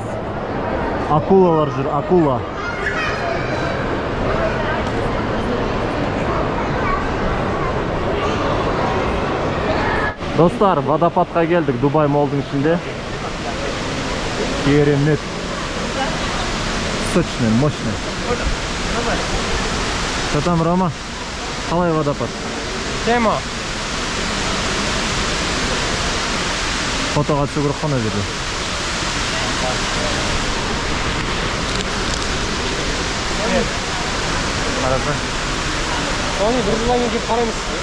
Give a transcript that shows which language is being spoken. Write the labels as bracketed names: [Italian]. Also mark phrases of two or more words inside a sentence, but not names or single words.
[Kazakh] Акулалар жүр, акула. Достар, водопадқа келдік Дубай молдың ішінде. Керемет. Сочный, мощный. [Russian] Что там, Рома? [Kazakh] Қалай водопад? Тема. Фотоға түсу керек қана жерде. Қараса. Оны бір жылдан кейін қараймыз.